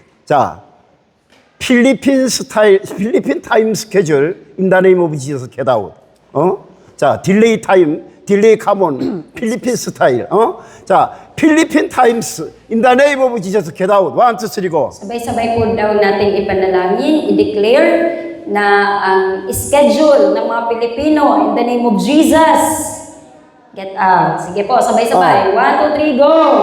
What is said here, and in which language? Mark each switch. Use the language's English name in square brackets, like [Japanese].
[English] 자, 필리핀 타임 스케줄 in the name of Jesus get out. 자, 딜레이 타임, 딜레이 카몬, 필리핀 스타일. 자, 필리핀 타임스 in the name of Jesus get out. 1, 2, 3, go. [Filipino] Sabay-sabay po daw natin ipanalangin, i-declare na ang schedule ng mga Pilipino [English] in the name of Jesus. Get out. [Filipino] Sige po, sabay-sabay. 1, 2, 3, go!